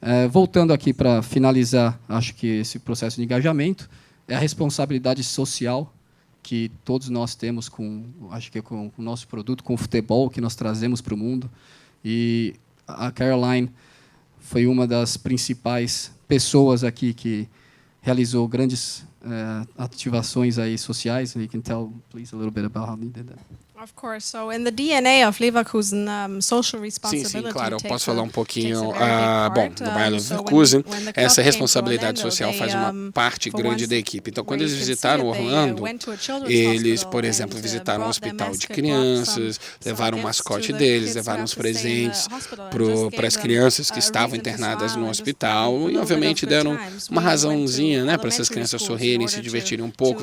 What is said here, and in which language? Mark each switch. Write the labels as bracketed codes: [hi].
[pt] Voltando aqui para finalizar, acho que esse processo de engajamento é a responsabilidade social que todos nós temos com o nosso produto, com o futebol que nós trazemos para o mundo. E a Caroline foi uma das principais pessoas aqui que realizou grandes ativações aí sociais. [en] You can tell, please, a little bit about how they did that. Of course. So in the DNA of Leverkusen, social responsibility. [pt] Sim, claro. Eu posso falar um pouquinho. Bom, no Bayer Leverkusen, essa responsabilidade social faz uma parte grande da equipe. Então, quando eles visitaram Orlando, eles, por exemplo, visitaram um hospital de crianças, levaram o mascote deles, levaram os presentes para as crianças que estavam internadas no hospital e, obviamente, deram uma razãozinha, né, para essas crianças sorrirem, se divertirem um pouco.